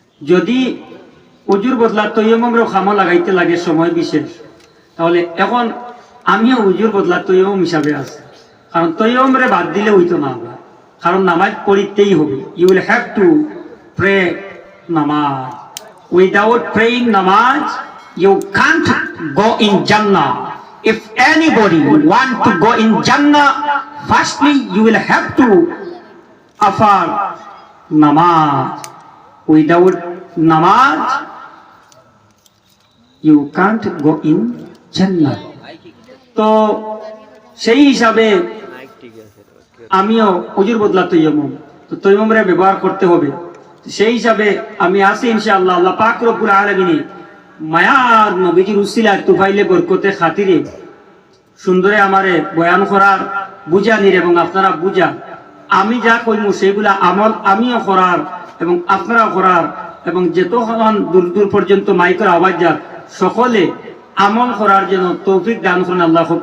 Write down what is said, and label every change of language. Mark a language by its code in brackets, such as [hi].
[bn] যদি উজুর বদলা তৈয়মরেও খামো লাগাইতে লাগে সময় বিশেষ, তাহলে এখন আমিও উজুর বদলা তৈয়ম হিসাবে আছি, কারণ তৈয়মরে বাদ দিলে হইতো না আমরা, কারণ নামাজ পড়িতেই হবে। [en] You will have to pray namaz. Without praying namaz you can't go in Jannah. If anybody want to go in Jannah, firstly you will have to offer namaz. Without namaz, you can't go in Jannah. [bn] তো সেই হিসাবে আমিও হুজুর বদলা তৈয়মম, তো তৈয়মরে ব্যবহার করতে হবে। সেই হিসাবে আমি আসি ইনশাআল্লাহ। আল্লাহ পাক রব্বুল আলামিন মায়ার নবীজির উসিলায় তুফাইলে বরকতে খাতিরে সুন্দরে আমারে বয়ান করার বুঝানির এবং আপনারা বুঝা, আমি যা কইমু সেইগুলা আমল আমিও করার এবং আপনারাও করার, এবং যতক্ষণ দূর দূর পর্যন্ত মাইকের আওয়াজ যাক সকলে আমল করার জন্য তৌফিক দান করুন আল্লাহ।